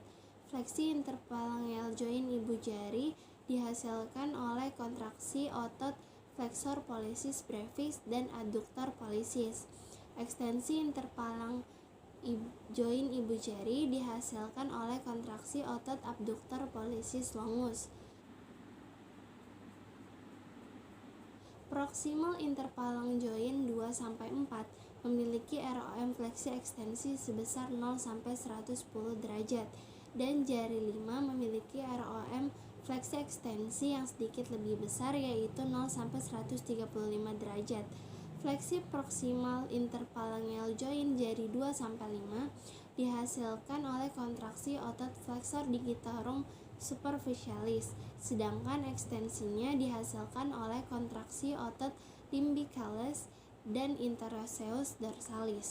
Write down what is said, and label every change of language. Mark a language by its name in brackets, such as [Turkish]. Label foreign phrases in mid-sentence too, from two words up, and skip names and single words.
[Indonesian] Fleksi [English] interphalangeal joint [Indonesian] ibu jari dihasilkan oleh kontraksi otot [Latin] flexor pollicis brevis [Indonesian] dan [Latin] adduktor pollicis. [Indonesian] Ekstensi [English] interphalang joint [Indonesian] ibu jari dihasilkan oleh kontraksi otot [Latin] abduktor pollicis longus. [English] Proximal interphalang joint [Indonesian] 2-4 memiliki ROM fleksi ekstensi sebesar 0-110 derajat dan jari 5 memiliki ROM fleksi ekstensi yang sedikit lebih besar, yaitu 0-135 derajat. Fleksi proksimal [English] interphalangeal joint [Indonesian] jari 2-5 dihasilkan oleh kontraksi otot [Latin] flexor digitorum superficialis, [Indonesian] sedangkan ekstensinya dihasilkan oleh kontraksi otot lumbricalis dan [Latin] interosseus dorsalis.